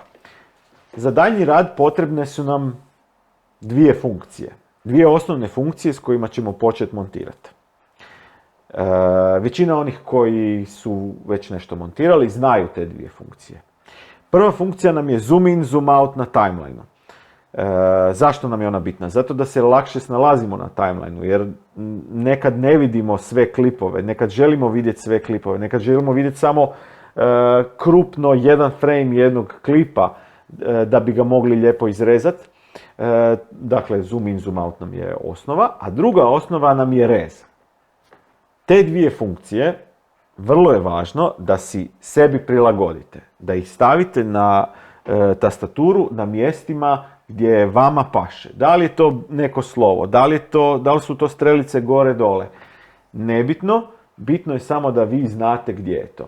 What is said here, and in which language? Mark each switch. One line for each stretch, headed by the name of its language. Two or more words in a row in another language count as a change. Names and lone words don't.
Croatian: Za daljnji rad potrebne su nam dvije funkcije. Dvije osnovne funkcije s kojima ćemo početi montirati. Većina onih koji su već nešto montirali znaju te dvije funkcije. Prva funkcija nam je
English: zoom in, zoom out
Croatian: na timelineu. Zašto nam je ona bitna? Zato da se lakše snalazimo na timelineu, jer nekad ne vidimo sve klipove, nekad želimo vidjeti sve klipove, nekad želimo vidjeti samo krupno jedan frame jednog klipa da bi ga mogli lijepo izrezati. Dakle,
English: zoom in, zoom out
Croatian: nam je osnova, a druga osnova nam je rez. Te dvije funkcije, vrlo je važno da si sebi prilagodite, da ih stavite na tastaturu na mjestima gdje vama paše. Da li je to neko slovo, da li su to strelice gore dole, nebitno, bitno je samo da vi znate gdje je to.